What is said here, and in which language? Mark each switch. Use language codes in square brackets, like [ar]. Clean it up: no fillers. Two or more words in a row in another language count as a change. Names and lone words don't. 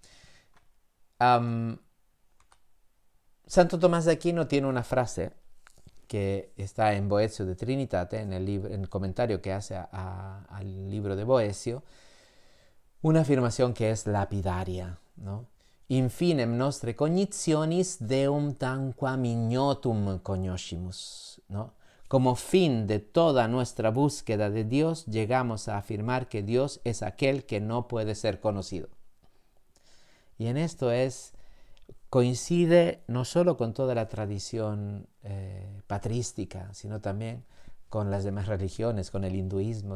[es] Santo Tomás de Aquino tiene una frase que está en Boezio de Trinitate, en el comentario que hace al libro de Boezio, una afirmación que es lapidaria, ¿no? [la] Infinem nostre cognitionis deum tanquam ignotum cognoscimus, [es] ¿no? Como fin de toda nuestra búsqueda de Dios, llegamos a afirmar que Dios es aquel que no puede ser conocido. Y en esto coincide no solo con toda la tradición patrística, sino también con las demás religiones, con el hinduismo.